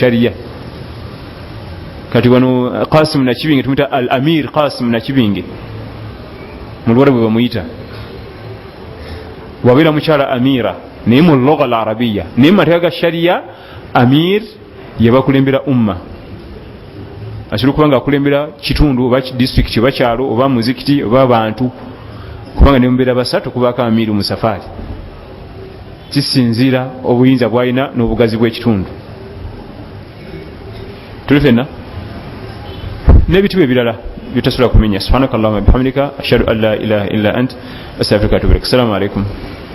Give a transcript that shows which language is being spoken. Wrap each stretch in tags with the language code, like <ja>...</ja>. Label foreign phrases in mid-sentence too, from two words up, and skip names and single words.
<lg>sharia kati wano Qasim Nakibinge tumuyita al amir Qasim Nakibinge mu lwarabu bamuyita wabeera mukyala amira naye mu</lg> <ar>لغة العربية</ar> <lg>naye mateeka ga sharia amir yabakulembera umma asobola kubanga akulembera kitundu oba district oba kyalo oba muzikiti oba abantu kubanga nembeera basatu kubaka amiru mu safari kisinziira obuyinza bwalina n'obugazi bw'ekitundu tuli fenna n'ebitiibwa ebirala byetasobola kumenya</lg> <ar>سبحانك اللهم بحمدك أشهد أن لا إله إلا أنت أستغفرك وأتوب إليك. السلام عليكم.</ar>